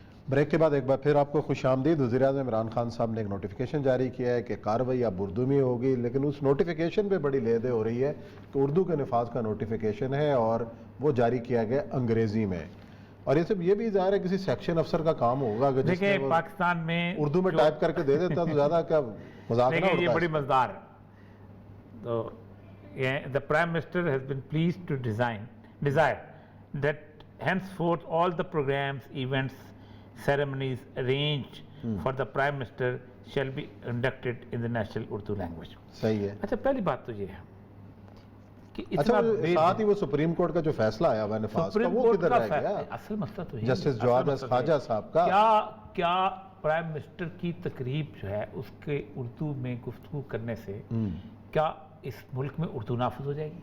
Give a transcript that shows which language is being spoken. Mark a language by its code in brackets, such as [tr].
[ur] Break کے بعد ایک بار پھر آپ کو خوش آمدید۔ وزیر اعظم عمران خان صاحب نے ایک نوٹیفیکیشن جاری کیا ہے کہ کارروائی اب اردو میں ہوگی، لیکن اس نوٹیفیکیشن پہ بڑی لیدے ہو رہی ہے کہ اردو کے نفاذ کا نوٹیفیکیشن ہے اور وہ جاری کیا گیا انگریزی میں، اور یہ سب یہ بھی ظاہر ہے کسی سیکشن افسر کا کام ہوگا کہ جس دیکھیں پاکستان میں اردو میں ٹائپ کر کے دے دیتا تو زیادہ کیا مذاق نہ دیکھیں یہ اڑتا بڑی ہے۔ مزدار ہے۔ تو [en] the Prime Minister has been pleased to desire that henceforth all the programs, events, ceremonies arranged for the Prime Minister shall be conducted in the national Urdu language۔ [ur] صحیح ہے۔ اچھا پہلی بات تو یہ ہے کہ اچھا ساتھ ہی وہ سپریم کورٹ کا جو فیصلہ آیا ہوا نفاذ کا وہ کدھر رہ گیا؟ اصل مسئلہ تو ہے جسٹس جواد خواجہ صاحب کا کیا پرائم منسٹر کی تقریب جو ہے اس کے اردو میں گفتگو کرنے سے کیا اس ملک میں اردو نافذ ہو جائے گی؟